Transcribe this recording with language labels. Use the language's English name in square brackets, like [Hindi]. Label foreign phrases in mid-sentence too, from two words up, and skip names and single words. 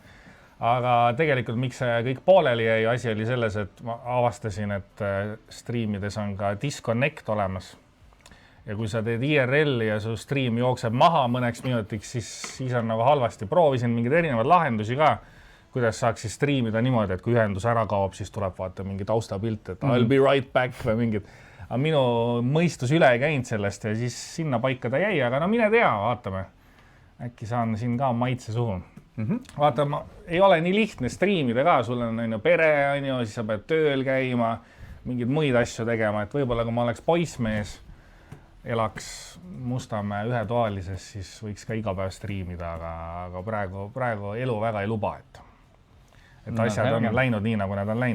[Estonian] Aga tegelikult miks see kõik pooleli jäi, asi oli selles, et ma avastasin, et striimides on ka disconnect olemas. Ja kui sa teed IRL ja su striim jookseb maha mõneks minutiks, siis on nagu halvasti. Proovisin mingeid erinevad lahendusi ka, kuidas saaks siis striimida niimoodi, et kui ühendus ära kaob, siis tuleb vaata mingi taustapilt, et [English] I'll be right back [Estonian] või mingid. Aga minu mõistus üle ei käinud sellest ja siis sinna paika ta jäi, aga no mine tea, vaatame. Äkki saan siin ka maitse suhu. Vaata, ei ole nii lihtne striimida ka, sul on pere, siis sa pead tööl käima, mingid muid asju tegema, et võib-olla kui ma oleks poissmees, elaks Mustamäe ühetoalises, siis võiks ka iga päev striimida, aga praegu elu väga ei luba, et asjad on läinud nii, nagu nad on läinud.